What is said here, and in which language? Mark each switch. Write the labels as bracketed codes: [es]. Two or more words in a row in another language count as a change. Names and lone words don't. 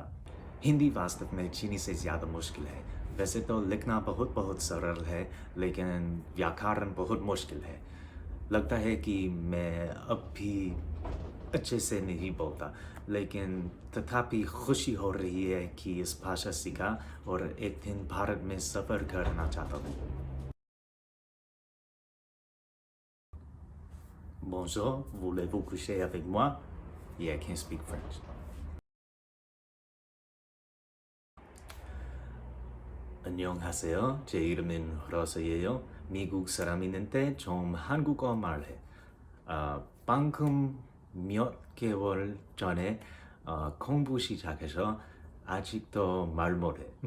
[hi] हिंदी वास्तव में चीनी से ज़्यादा मुश्किल है। वैसे तो लिखना बहुत बहुत सरल है, लेकिन व्याकरण बहुत मुश्किल है। लगता है कि मैं अब भी अच्छे से नहीं बोलता, लेकिन तथापि खुशी हो रही है कि इस भाषा सीखा और एक दिन भारत में सफ़र करना चाहता हूँ। [fr] Bonjour, voulez-vous coucher avec moi? [en] Yeah, I can't speak French. [ko] 안녕하세요. 제 이름은 러스예요. 미국 사람인데 좀 한국어 말해. 방금 몇 6개월 전에 공부 시작해서 아직도 말 못해.